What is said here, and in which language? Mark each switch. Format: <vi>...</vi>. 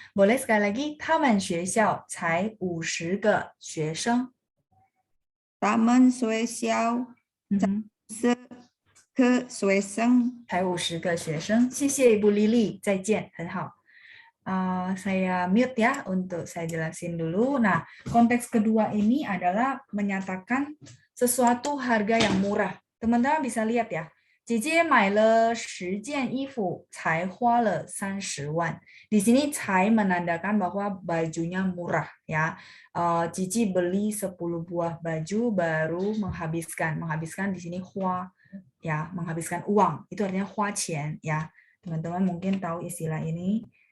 <id>Boleh sekali lagi,</id> <zh>他们学校才50个学生。他们学校才50个学生。谢谢 Ibu Lili, 再见，很好。</zh> <id>Saya mute ya untuk saya jelasin dulu. Nah, konteks kedua ini adalah menyatakan sesuatu harga yang murah. Teman-teman bisa lihat ya.</id> <zh>姐姐买了10件衣服，才花了30万。</zh> <id>Di sini 才 menandakan bahwa bajunya murah ya. Cici beli 10 buah baju baru menghabiskan di sini 花 ya, menghabiskan uang. Itu artinya 花钱 ya. Teman-teman mungkin tahu istilah ini.</id>